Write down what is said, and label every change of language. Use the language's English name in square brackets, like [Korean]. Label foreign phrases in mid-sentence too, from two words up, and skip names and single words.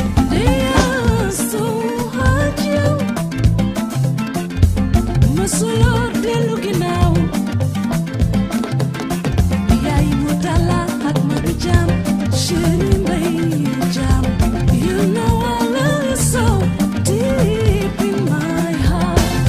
[English] They are so hard, you. [Wolof] Mësuloo dellu ginnaaw. Yaay mu tala ak Madu Jaam, Chéri Mbay Jaam. [English] You know I love you so deep in my heart.